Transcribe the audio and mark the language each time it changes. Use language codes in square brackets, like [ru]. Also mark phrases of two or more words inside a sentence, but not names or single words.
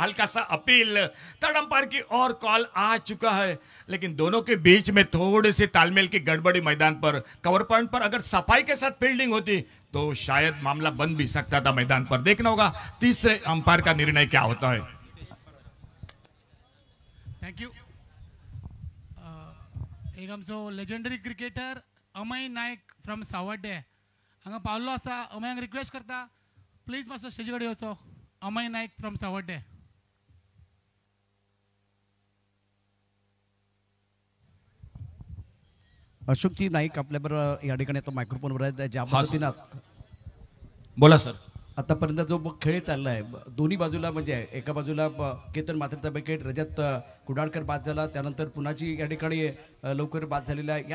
[hi] हल्का सा अपील [en] third umpire [hi] की और कॉल आ चुका है, लेकिन दोनों के बीच में थोड़ी सी तालमेल की गड़बड़ी मैदान पर. [en] cover point [hi] पर अगर सफाई के साथ फील्डिंग होती तो शायद मामला बन भी सकता था मैदान पर. देखना होगा तीसरे अंपायर का निर्णय क्या होता है. [en] Thank you. [kok] एक आमचो [en] legendary cricketer [kok] अमय नायक फ्रॉम सावड्डे हांगा पावल्लो आसा. अमयांक रिक्वेस्ट करता प्लीज मातसो स्टेजी कडेन येवचो. अमय नायक फ्रॉम सावड्डे. [mr] अशोकजी नाईक आपल्याबरोबर या ठिकाणी आता मायक्रोफोनवर आहेत. ज्या पद्धतीनं बोला सर. आतापर्यंत जो खेळ चाललाय दोन्ही बाजूला म्हणजे एका बाजूला केतन मात्रेचा विकेट, रजत कुडाळकर बाद झाला, त्यानंतर पुनाची या ठिकाणी लवकर बाद झालेला आहे.